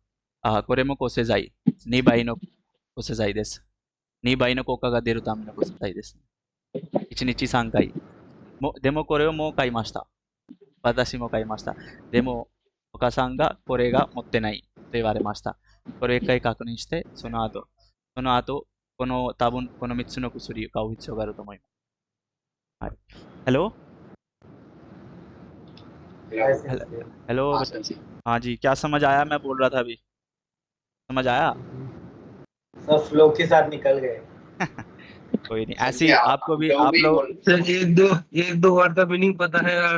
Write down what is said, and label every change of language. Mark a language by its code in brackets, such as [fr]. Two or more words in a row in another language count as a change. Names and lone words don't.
[ja] これも抗生剤。2倍の抗生剤です。2倍の効果が出るための抗生剤です。1日3回。でもこれをもう買いました。私も買いました。でも、お母さんがこれが持ってないと言われました。これを1回確認して、その後、多分この3つの薬を買う必要があると思います。はい。हेलो [hi] हाय सेंसे। हेलो हाँ सर। हाँ जी, क्या समझ आया? मैं बोल रहा था अभी, समझ आया? सब फ्लो के साथ निकल गए। कोई नहीं, सर ऐसे जी ही आप आपको भी जो आप भी लोग बोल सर एक दो वर्ड का मीनिंग पता है यार।